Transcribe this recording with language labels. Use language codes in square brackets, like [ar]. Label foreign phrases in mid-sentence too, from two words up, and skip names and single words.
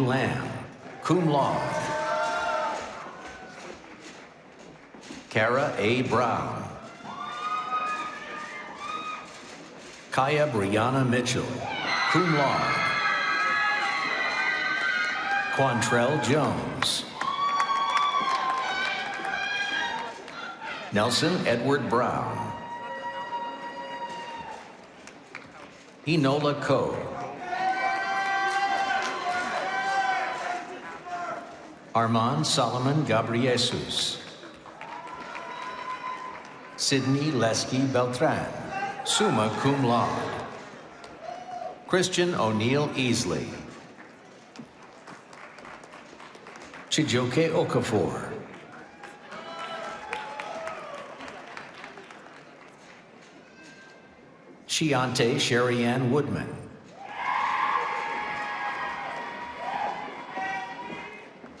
[la] Lamb, cum laude. [en] Kara A. Brown. Kaya Brianna Mitchell, [la] cum laude. [en] Quantrell Jones. Nelson Edward Brown. Enola Coe. Armand Solomon Gabriesus. [la] Sydney Lesky Beltran, summa cum laude. [en] Christian O'Neill Easley. Chijoke Okafor. Chiante Sherrianne Woodman.